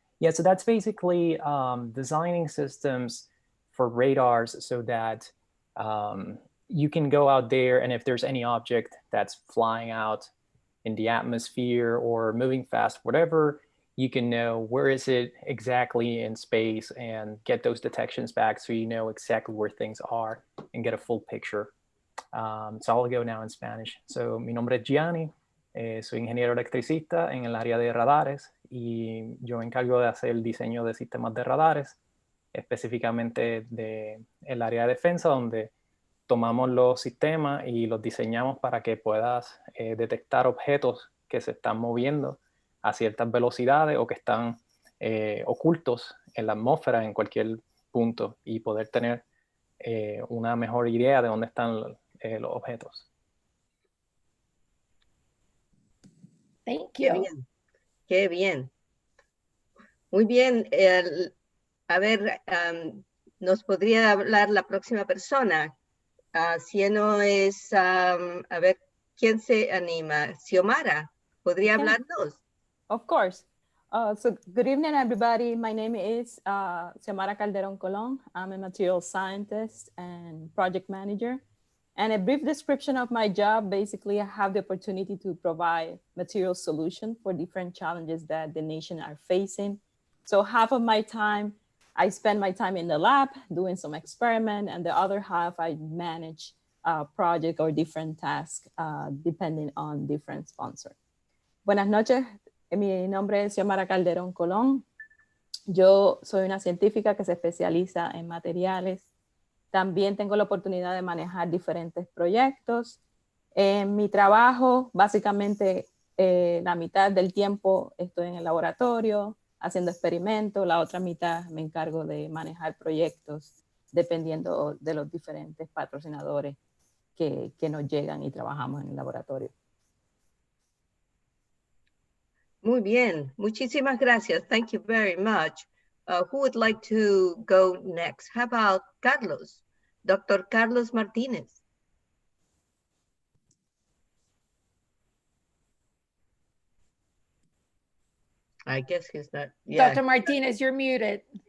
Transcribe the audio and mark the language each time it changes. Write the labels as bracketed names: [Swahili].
[English] Yeah, so that's basically designing systems for radars so that you can go out there, and if there's any object that's flying out in the atmosphere or moving fast, whatever, you can know where is it exactly in space and get those detections back so you know exactly where things are and get a full picture. So I'll go now in Spanish. So [Spanish] mi nombre es [English] Gianni. [Spanish] Soy ingeniero electricista en el área de radares y yo me encargo de hacer el diseño de sistemas de radares, específicamente del área de defensa, donde tomamos los sistemas y los diseñamos para que puedas detectar objetos que se están moviendo a ciertas velocidades o que están ocultos en la atmósfera en cualquier punto y poder tener una mejor idea de dónde están los objetos. [English] Thank [Spanish] Qué [English] you. [Spanish] bien, qué bien. Muy bien. A ver, nos podría hablar la próxima persona. Si no es, a ver, ¿quién se anima? Xiomara, ¿podría [English] Okay. [Spanish] hablarnos? [English] Of course. So good evening, everybody. My name is Xiomara Calderon Colon. I'm a material scientist and project manager. And a brief description of my job, basically, I have the opportunity to provide material solution for different challenges that the nation are facing. So half of my time, I spend my time in the lab doing some experiment, and the other half I manage project or different tasks depending on different sponsor. [Spanish] Buenas noches, mi nombre es Xiomara Calderón Colón. Yo soy una científica que se especializa en materiales. También tengo la oportunidad de manejar diferentes proyectos. En mi trabajo, básicamente, la mitad del tiempo estoy en el laboratorio haciendo experimentos, la otra mitad me encargo de manejar proyectos dependiendo de los diferentes patrocinadores que nos llegan y trabajamos en el laboratorio. Muy bien, muchísimas gracias. [English] Thank you very much. Who would like to go next? How about Carlos? Dr. Carlos Martinez. I guess he's not. Yeah. Dr. Martinez, you're muted.